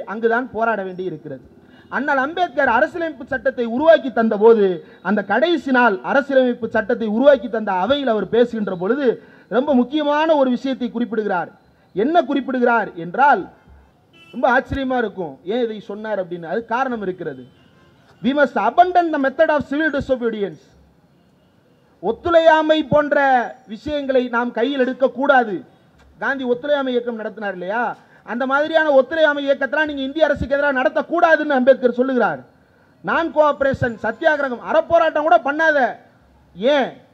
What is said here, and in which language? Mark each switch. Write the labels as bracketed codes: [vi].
[ta] அங்குதான் போராட வேண்டி இருக்கிறது. அண்ணல் அம்பேத்கர் அரசியலமைப்பு சட்டத்தை உருவாக்கி தந்த போது, அந்த கடைசி நாள் அரசியலமைப்பு சட்டத்தை உருவாக்கி தந்த அவையில் அவர் பேசுகின்ற பொழுது ரொம்ப முக்கியமான ஒரு விஷயத்தை குறிப்பிடுகிறார். என்ன குறிப்பிடுகிறார் என்றால் ரொம்ப ஆச்சரியமா இருக்கும். ஏன் இதை சொன்னார் அப்படின்னு அது காரணம் இருக்கிறது. [en] We must abandon the method of civil disobedience. [ta] ஒத்துழையாமை போன்ற விஷயங்களை நாம் கையில் எடுக்க கூடாது. காந்தி ஒத்துழையாமை இயக்கம் நடத்தினார் இல்லையா? அந்த மாதிரியான ஒத்துழையாமை இயக்கத்தில் நீங்க இந்திய அரசுக்கு எதிராக நடத்தக்கூடாதுன்னு அம்பேத்கர் சொல்லுகிறார். நான் கோஆபரேஷன், சத்தியாகிரகம், அறப்போராட்டம் கூட பண்ணாத. ஏன்?